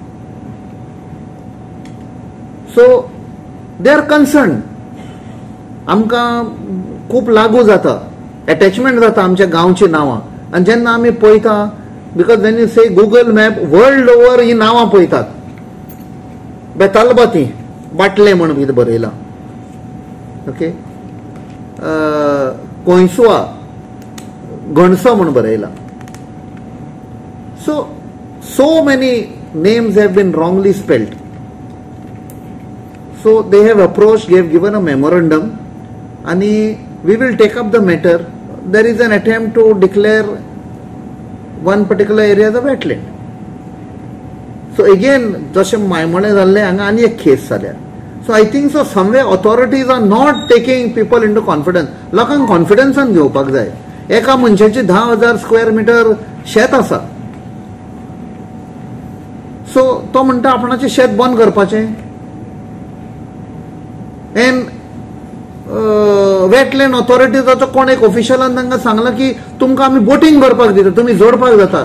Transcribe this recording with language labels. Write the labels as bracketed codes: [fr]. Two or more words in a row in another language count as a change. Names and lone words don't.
[en] so they are concern [kok] आमकां खूप लागू जाता अटॅचमेंट जाता आमच्या गांवची नावां आनी जेन्ना आमी पळयता [en] because when you say Google map world over [kok] ही नावां पळयतात। बेतालबाती बाटले म्हणून कितें बरयलां ओके कोयसुआ गणसो म्हणून बरयलां। [en] so many names have been wrongly spelled. So they have approached, they have given a memorandum, and we will take up the matter. There is an attempt to declare one particular area as a wetland. So again, [kok] जशे मायमोणे जाल्ले हांगा आनी एक केस जाल्या। [en] So I think so somewhere authorities are not taking people into confidence. [kok] लोकांक कॉन्फिडन्सान घेवपाक जाय। एका मनशाची 10,000 स्क्वेअर मीटर शेत आसा। सो तो म्हणटा आपणाचें शेत बंद करपाचें। एंड वेटलँड ऑथॉरिटीजाचो कोण एक ऑफिशियलान तांकां सांगला की तुमकां आमी बोटिंग करपाक दिता, तुमी जोडपाक जाता।